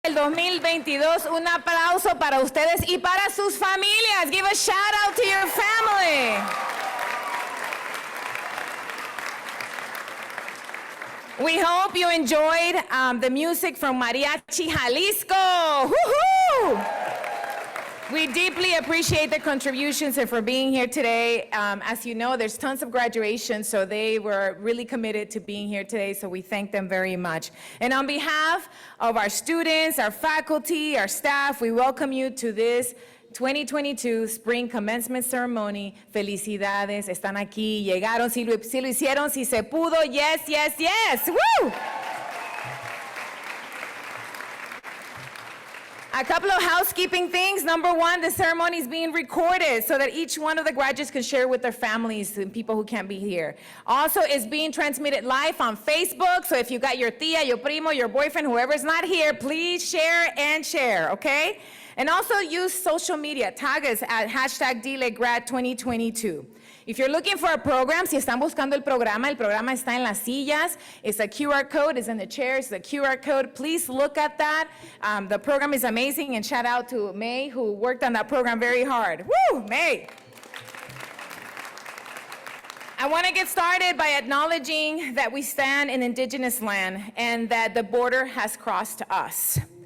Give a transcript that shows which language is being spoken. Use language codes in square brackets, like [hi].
[es] El 2022, un aplauso para ustedes y para sus familias. [en] Give a shout out to your family. We hope you enjoyed the music from Mariachi Jalisco. Woo-hoo! We deeply appreciate the contributions and for being here today. As you know, there's tons of graduations, so they were really committed to being here today, so we thank them very much. And on behalf of our students, our faculty, our staff, we welcome you to this 2022 Spring Commencement Ceremony. [es] Felicidades, están aquí, llegaron, si lo hicieron, si se pudo, [en] yes, yes, yes, [es] woo! [en] A couple of housekeeping things. Number one, the ceremony is being recorded so that each one of the graduates can share with their families and people who can't be here. Also, it's being transmitted live on Facebook, so if you got your tía, your primo, your boyfriend, whoever's not here, please share and share, okay? And also use social media, tag us at hashtag DLE Grad 2022. If you're looking for a program, [es] si están buscando el programa está en las sillas. [en] It's a QR code, it's in the chairs, the QR code. Please look at that. The program is amazing, and shout out to May, who worked on that program very hard. Woo, May! I want to get started by acknowledging that we stand in indigenous land and that the border has crossed us.